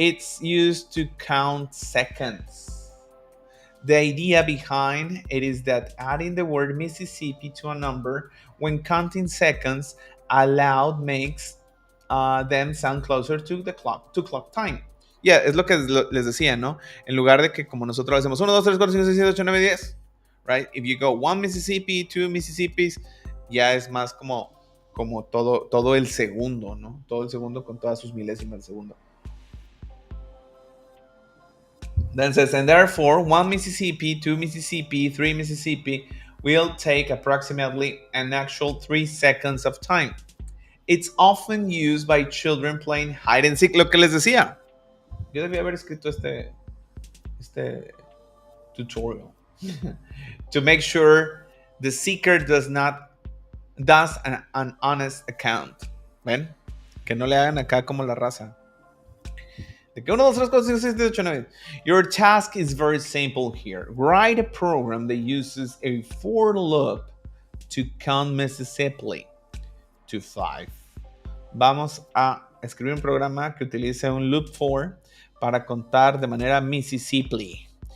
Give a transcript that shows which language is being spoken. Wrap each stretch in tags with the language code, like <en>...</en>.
<en>It's used to count seconds. The idea behind it is that adding the word Mississippi to a number when counting seconds aloud makes them sound closer to the clock time.</en> <es>Yeah, es lo que les decía, ¿no? En lugar de que como nosotros hacemos 1, 2, 3, 4, 5, 6, 7, 8, 9, 10,</es> <en>right? If you go 1 Mississippi, 2 Mississippis,</en> <es>ya es más como todo el segundo, ¿no? Todo el segundo con todas sus milésimas de segundo.</es> <en>Then says, and therefore, 1 Mississippi, 2 Mississippi, 3 Mississippi will take approximately an actual 3 seconds of time. It's often used by children playing hide and seek,</en> <es>lo que les decía. Yo debía haber escrito este tutorial</es> <en>to make sure the seeker does an honest account.</en> <es>¿Ven? Que no le hagan acá como la raza. De que 1, 2, 3, 4, 5, 6, 7, 8, 9.</es> <en>Your task is very simple here. Write a program that uses a for loop to count Mississippi to 5.</en> <es>Vamos a escribir un programa que utilice un loop for para contar de manera Mississippi.</es>